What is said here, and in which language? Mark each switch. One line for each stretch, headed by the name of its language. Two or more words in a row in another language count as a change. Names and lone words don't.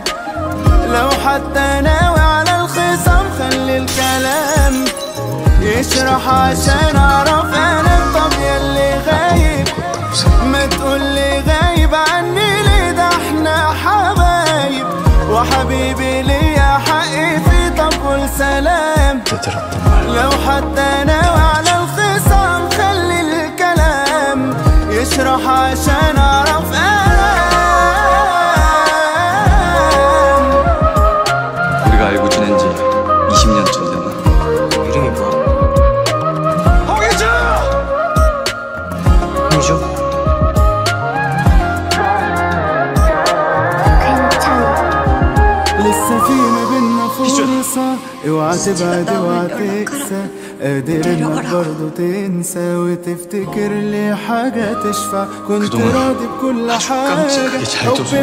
Arabic: لو حتى ناوي على الخصام خلي الكلام يشرح عشان اعرف انا طب ياللي غايب ما تقولي غايب عني ليه ده احنا حبايب وحبيبي ليا حقي في طب والسلام لو حتى ناوي على الخصام خلي الكلام يشرح عشان اعرف
Korean: 우리가 알고 지낸 지 20년쯤 됐나? 이름이 뭐야? 홍희주! 홍희주?
Arabic: لسه في ما بينا فرصة اوعى تبعد اوعى تقسى قادر انك برضه تنسى وتفتكر لي حاجة تشفع كنت راضي بكل حاجة حبي